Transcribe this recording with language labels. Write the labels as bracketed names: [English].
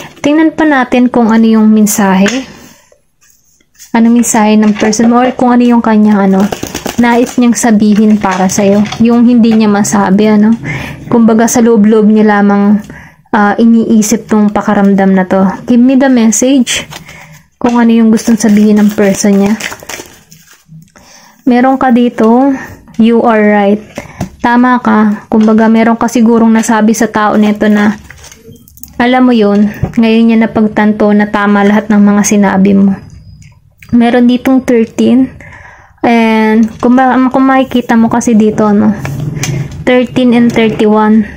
[Filipino] Tingnan pa natin kung ano yung mensahe. Ano mensahe ng person mo or kung ano yung kanyang nais niyang sabihin para sa'yo. Yung hindi niya masabi, Kumbaga sa loob-loob niya lamang iniisip tong pakaramdam na to. [English] Give me the message [Filipino] kung ano yung gustong sabihin ng person niya. Meron ka dito, [English] you are right. [Filipino] Tama ka. Kumbaga, meron ka sigurong nasabi sa tao nito na, alam mo yun, ngayon niya napagtanto na tama lahat ng mga sinabi mo. Meron ditong 13. And, kung makikita mo kasi dito, 13 and 31.